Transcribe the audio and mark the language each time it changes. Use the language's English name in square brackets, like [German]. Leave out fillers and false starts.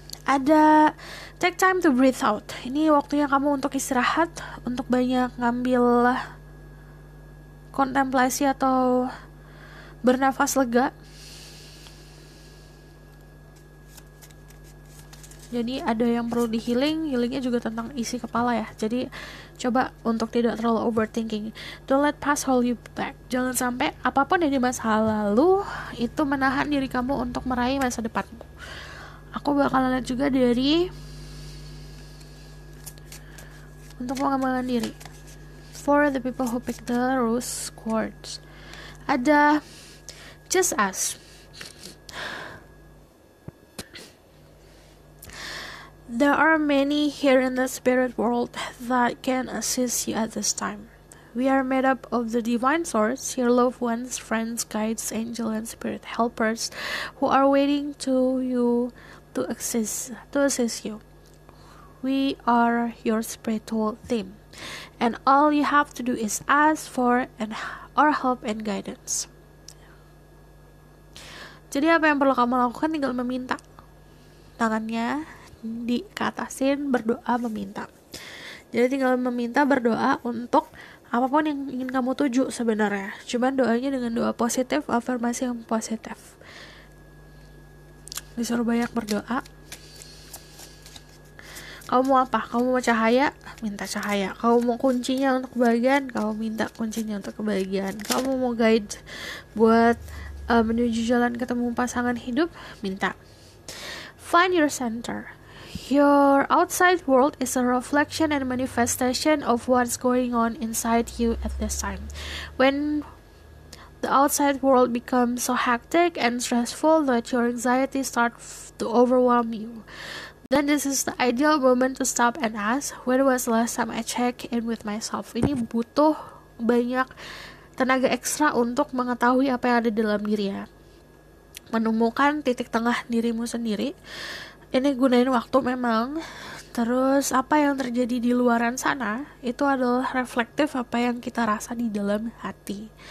[English] Ada take time to breathe out. [Indonesian] Ini waktunya kamu untuk istirahat, untuk banyak ngambil kontemplasi atau bernafas lega. Jadi ada yang perlu di healingnya juga tentang isi kepala ya. Jadi coba untuk tidak terlalu overthinking. [English] Don't let past hold you back. [Indonesian] Jangan sampai apapun yang di masa lalu itu menahan diri kamu untuk meraih masa depanmu. Aku bakal lihat juga dari untuk pengembangan diri. [English] For the people who pick the rose quartz, ada just ask. There are many here in the spirit world that can assist you at this time. We are made up of the divine source, your loved ones, friends, guides, angels, and spirit helpers who are waiting to assist you. We are your spiritual team, and all you have to do is ask for our help and guidance. [Indonesian] Jadi apa yang perlu kamu lakukan, tinggal meminta. Tangannya dikatasin, berdoa, meminta. Jadi tinggal meminta, berdoa untuk apapun yang ingin kamu tuju sebenarnya. Cuman doanya dengan doa positif, afirmasi yang positif. Disuruh banyak berdoa. Kamu mau apa? Kamu mau cahaya? Minta cahaya. Kamu mau kuncinya untuk kebahagiaan? Kamu minta kuncinya untuk kebahagiaan. Kamu mau guide buat menuju jalan ketemu pasangan hidup? Minta. [English] Find your center. Your outside world is a reflection and manifestation of what's going on inside you at this time. When the outside world becomes so hectic and stressful that your anxiety starts to overwhelm you, then this is the ideal moment to stop and ask, when was the last time I checked in with myself? [Indonesian] Ini butuh banyak tenaga ekstra untuk mengetahui apa yang ada dalam diri ya. Menemukan titik tengah dirimu sendiri. Ini gunain waktu memang. Terus apa yang terjadi di luaran sana itu adalah reflektif apa yang kita rasa di dalam hati.